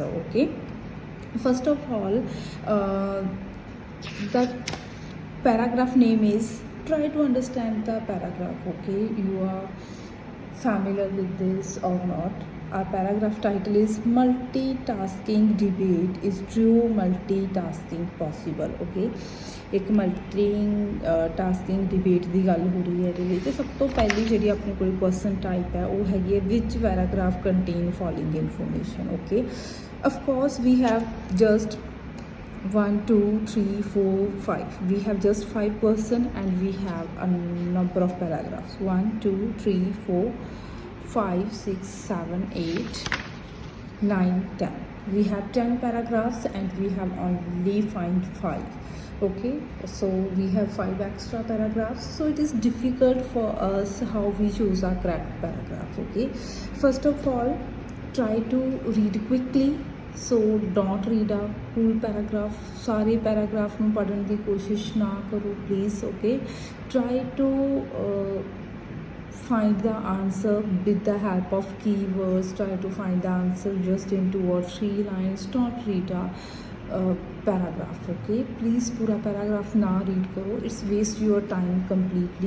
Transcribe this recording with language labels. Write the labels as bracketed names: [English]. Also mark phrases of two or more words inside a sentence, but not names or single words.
[English] Okay, first of all, the paragraph name is, try to understand the paragraph. Okay, you are familiar with this or not. Our paragraph title is multitasking debate, is true multitasking possible? [Punjabi] Okay, एक [English] multitasking debate [Punjabi] ਦੀ ਗੱਲ ਹੋ ਰਹੀ ਹੈ ਇਹਦੇ ਵਿੱਚ। ਸਭ ਤੋਂ ਪਹਿਲੀ ਜਿਹੜੀ ਆਪਣੇ ਕੋਲ [English] question type [Punjabi] ਹੈ ਉਹ ਹੈਗੀ ਹੈ [English] which paragraph contain following information. [Punjabi] ਓਕੇ, [English] of course we have just 1 2 3 4 5, we have just 5% and we have a number of paragraphs 1 2 3 4 5 6 7 8 9 10, we have 10 paragraphs and we have only find 5. Okay, so we have 5 extra paragraphs, so it is difficult for us how we choose our correct paragraph. Okay, first of all, try to read quickly, so don't read a full paragraph, [Punjabi] सारे पैराग्राफ ਨੂੰ ਪੜ੍ਹਨ ਦੀ ਕੋਸ਼ਿਸ਼ ਨਾ ਕਰੋ please. [English] Okay, try to find the answer with the help of keywords, try to find the answer just in 2 or 3 lines, don't read a paragraph. Okay, please [Hindi] पूरा paragraph ना read करो, [English] it's waste your time completely.